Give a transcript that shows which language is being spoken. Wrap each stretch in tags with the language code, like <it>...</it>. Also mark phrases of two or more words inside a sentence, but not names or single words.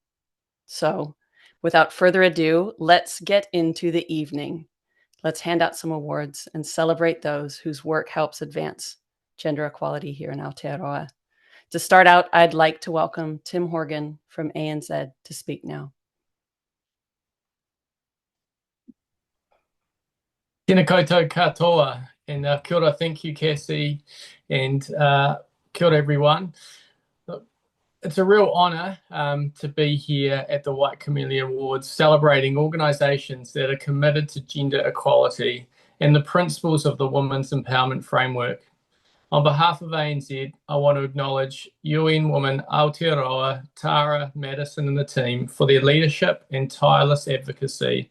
<en>So, without further ado, let's get into the evening. Let's hand out some awards and celebrate those whose work helps advance gender equality here in Aotearoa. To start out, I'd like to welcome Tim Horgan from ANZ to speak now.</en> <mi>Tēnā koutou katoa, and kia ora,</mi> <en>thank you, Cassie, and</en> <mi>kia ora,</mi> <en>everyone. Look, it's a real honour to be here at the White Camellia Awards, celebrating organisations that are committed to gender equality and the principles of the Women's Empowerment Framework. On behalf of ANZ, I want to acknowledge UN Women Aotearoa, Tara, Madison and the team for their leadership and tireless advocacy.</en>